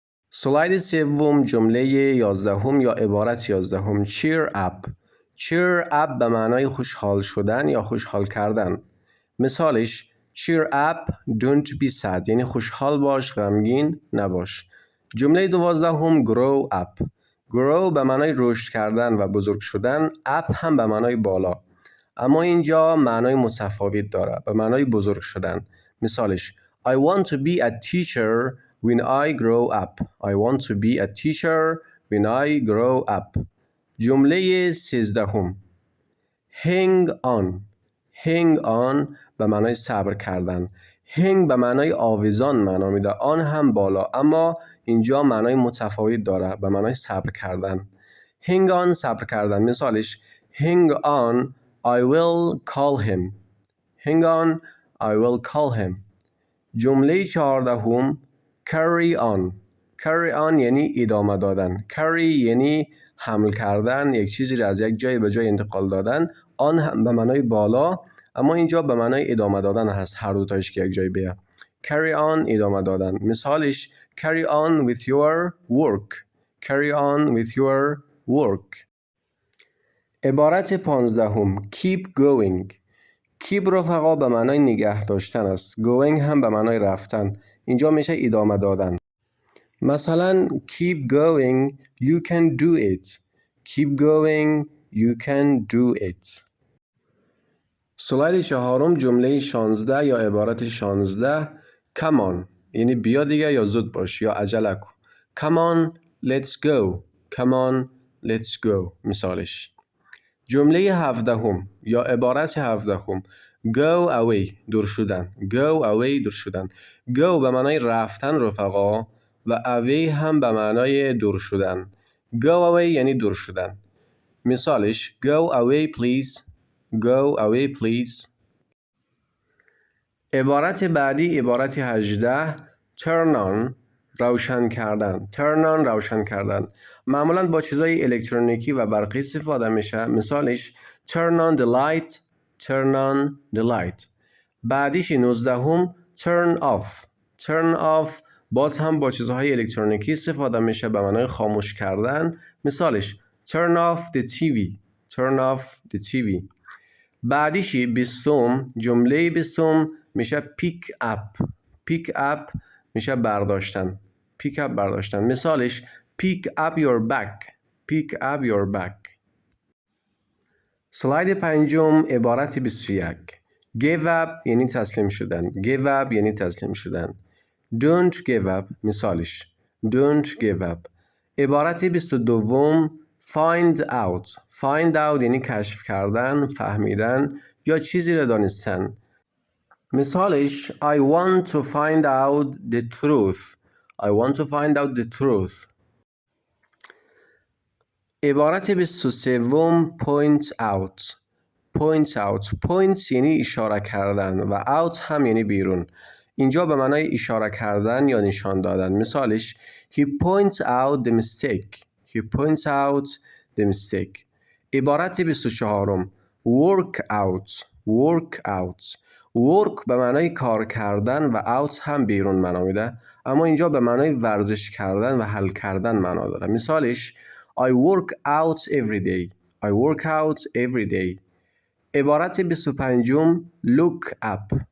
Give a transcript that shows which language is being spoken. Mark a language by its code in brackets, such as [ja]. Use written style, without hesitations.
[fa] سلاید سوم جمله 11 یا عبارت 11 cheer up. cheer up به معنای خوشحال شدن یا خوشحال کردن. مثالش [en] cheer up don't be sad، [fa] یعنی خوشحال باش، غمگین نباش. جمله 12 grow up. grow به معنای رشد کردن و بزرگ شدن، up هم به معنای بالا، اما اینجا معنای متفاوت داره، به معنای بزرگ شدن. [en] مثالش I want to be a teacher when I grow up. I want to be a teacher when I grow up. [fa] جمله 13 hang on. hang on به معنای صبر کردن. hang به معنای آویزان معنا میده، آن هم بالا، اما اینجا معنای متفاوت داره، به معنای صبر کردن. hang on صبر کردن. [en] مثالش hang on I will call him. hang on I will call him. [fa] جمله 14 [en] carry on. [fa] carry on یعنی ادامه دادن. carry یعنی حمل کردن، یک چیزی را از یک جای به جای انتقال دادن. آن هم به معنای بالا، اما اینجا به معنای ادامه دادن هست، هر دو تایش که یک جای بیه. carry on ادامه دادن. [en] مثالش carry on with your work. carry on with your work. [fa] عبارت 15 keep going. keep رفقا به معنای نگه داشتن است. going هم به معنای رفتن. اینجا میشه ادامه دادن. [en] مثلا keep going you can do it. keep going you can do it. [fa] سلاید 4 جمله 16 یا عبارت 16 come on یعنی بیا دیگه یا زود باش یا عجله کن. [en] come on let's go. come on let's go. [fa] مثالش جمله 17 یا عبارت 17 go away دور شدن. go away دور شدن. go به معنای رفتن رفقا و away هم به معنای دور شدن. go away یعنی دور شدن. [en] مثالش go away please. go away please. [fa] عبارت بعدی عبارت 18 turn on روشن کردن. turn on روشن کردن معمولا با چیزای الکترونیکی و برقی استفاده میشه. [en] مثالش turn on the light. turn on the light. [fa] بعدیش 19 turn off. turn off باز هم با چیزهای الکترونیکی استفاده میشه به معنای خاموش کردن. [en] مثالش turn off the TV. turn off the TV. [fa] بعدیشی 20 جمله 20 میشه pick up. pick up میشه برداشتن. [en] pick up [fa] برداشتن. مثالش [en] pick up your bag. pick up your bag. [fa] سلاید 5 عبارت 21 give up یعنی تسلیم شدن. give up یعنی تسلیم شدن. [en] don't give up مثالش don't give up. [fa] عبارت 22 [en] find out. [fa] find out یعنی کشف کردن، فهمیدن یا چیزی را دانستن. [en] مثالش I want to find out the truth. I want to find out the truth. [fa] عبارت 23 point out. [en] point out. [fa] point یعنی اشاره کردن و out هم یعنی بیرون. اینجا به معنای اشاره کردن یا نشان دادن. [en] مثالش he points out the mistake. he points out the mistake. [fa] عبارت 24 work out. [en] work out. [fa] work به معنای کار کردن و out هم بیرون معنا میده، اما اینجا به معنای ورزش کردن و حل کردن معنا داره. [en] مثالش I work out every day. I work out every day. [fa] عبارت 25 look up.